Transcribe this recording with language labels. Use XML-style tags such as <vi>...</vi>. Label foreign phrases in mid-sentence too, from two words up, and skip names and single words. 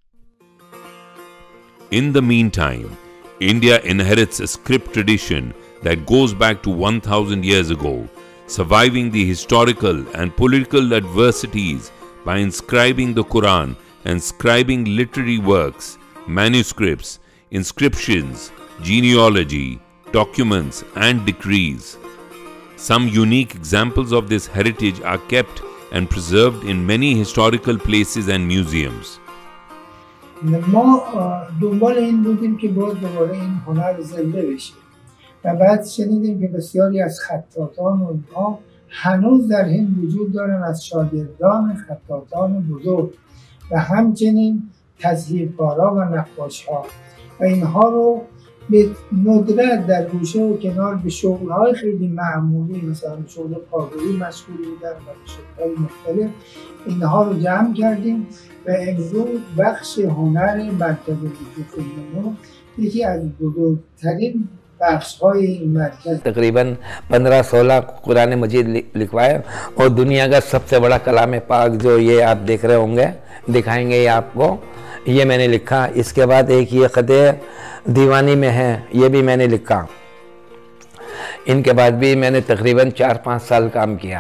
<en>In the meantime, India inherits a script tradition that goes back to 1000 years ago, surviving the historical and political adversities by inscribing the Quran and scribing literary works, manuscripts, inscriptions, genealogy, documents, and decrees. Some unique examples of this heritage are kept and preserved in many historical places and museums.</en> <fa>ما دنبال این بودیم که باید دوباره این هنر زنده بشه و بعد شنیدیم که بسیاری از خطاطان و اینها هنوز در هند وجود دارن، از شاگردان خطاطان بزرگ و همچنین تزهیرکارا و نقاشها و اینها رو به ندرت در گوشه و کنار به شغل‌های خیلی معمولی مثلا به شغل کارگری مشغول بودن و به شغل‌های مختلف اینها رو جمع کردیم و امروز بخش هنر مرکز فیلم یکی از بزرگترین بخش‌های این مرکز</fa> <hi>तकरीबन 15-16 कुरान मजीद लिखवाए और दुनिया का सबसे बड़ा कलाम पाक जो ये आप देख रहे होंगे दिखाएंगे ये आपको, ये मैंने लिखा। इसके बाद एक ये ख़त दीवानी में है, ये भी मैंने लिखा। इनके बाद भी मैंने तकरीबन 4-5 साल काम किया।</hi>